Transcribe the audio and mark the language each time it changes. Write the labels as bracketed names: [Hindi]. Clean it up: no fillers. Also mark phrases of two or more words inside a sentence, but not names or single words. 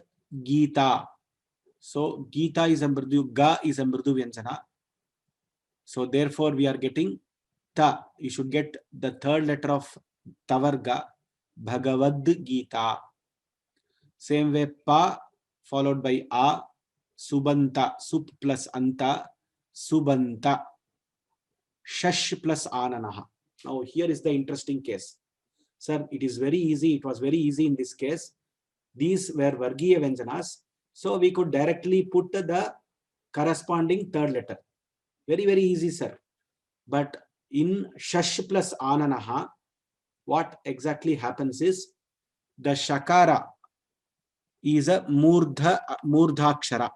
[English] Bhagavat Gita. So Gita is a mridu, ga is a [Sanskrit] mridu vyanjana. [English] So therefore we are getting ta. You should get the third letter of tavarga, Bhagavad Gita. Same way pa followed by a, [Sanskrit] subanta, sup plus anta, subanta, shash plus ananaha. [English] Now here is the interesting case. Sir, it is very easy. It was very easy in this case. These were [Sanskrit] Vargiya Vyanjanas. [English] So we could directly put the corresponding third letter. Very, very easy, sir. But in Shash plus Ananaha, what exactly happens is the Shakara is a Murdhakshara.